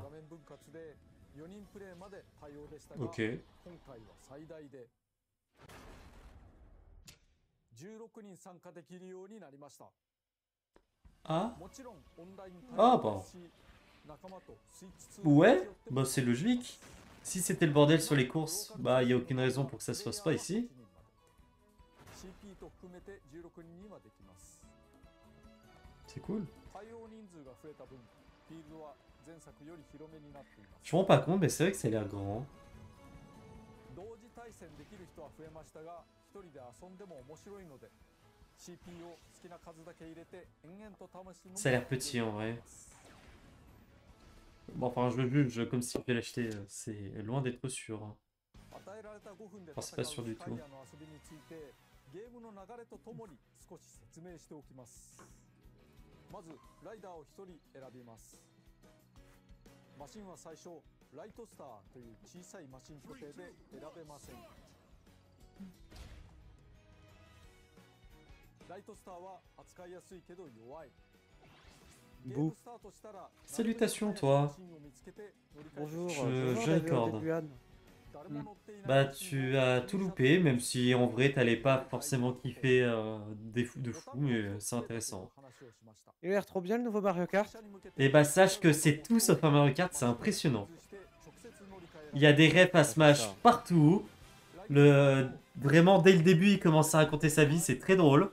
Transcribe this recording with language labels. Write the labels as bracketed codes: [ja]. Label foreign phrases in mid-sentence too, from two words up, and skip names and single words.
[ja] 画面分割で4人プレイまで対応でしたが、 [fr] ok. [ja] 今回は最大で16人参加できるようになりました。 [fr] Ah, [ja] もちろんオンライン [fr] Ah, [ja] 対 [fr] bah. [ja] 応ですし、仲間とスイッチツー [fr] Ouais, bah c'est logique. Si c'était le bordel sur les courses, bah il y a aucune raison pour que ça se fasse pas ici. [ja] CP と含めて16人にはできます。 [fr] C'est cool. [ja] 対応人数が増えた分、フィールドは前作より広めになっています。 [fr] Je me rends pas compte, mais c'est vrai que ça a l'air grand. [ja] 同時対戦できる人は増えましたが、一人で遊んでも面白いので、CP を好きな数だけ入れて延々と試すのも [fr] Ça a l'air petit en vrai. Bon, enfin, je le juge comme si je vais l'acheter. C'est loin d'être sûr. [ja] 与えられた5分で [fr] Enfin, [ja] 戦 [fr] c'est pas [ja] う [fr] sûr [ja] ス [fr] du [ja] カイ [fr] tout. [ja] アの遊びについて、ゲームの流れとともに少し説明しておきます。まずライダーを1人選びます。マシンは最初ライトスターという小さいマシン固定で選べません。ライトスターは扱いやすいけど弱い。ゲーム [fr] Bouh. [ja] スタートしたら [fr] Salutations, toi. [ja] マシンを見つけて乗り換えて [fr] Bonjour, Je- bonjour je David l'accorde. Debuan. [ja] 誰も乗っていない [fr] Bah, [ja] マシンを [fr] tu as tout loupé, même si en vrai, t'allais pas forcément kiffer de fou, mais c'est intéressant. Il a l'air trop bien le nouveau Mario Kart. Et bah, sache que c'est tout sauf un Mario Kart, c'est impressionnant. Il y a des refs à Smash partout. Vraiment, dès le début, il commence à raconter sa vie, c'est très drôle.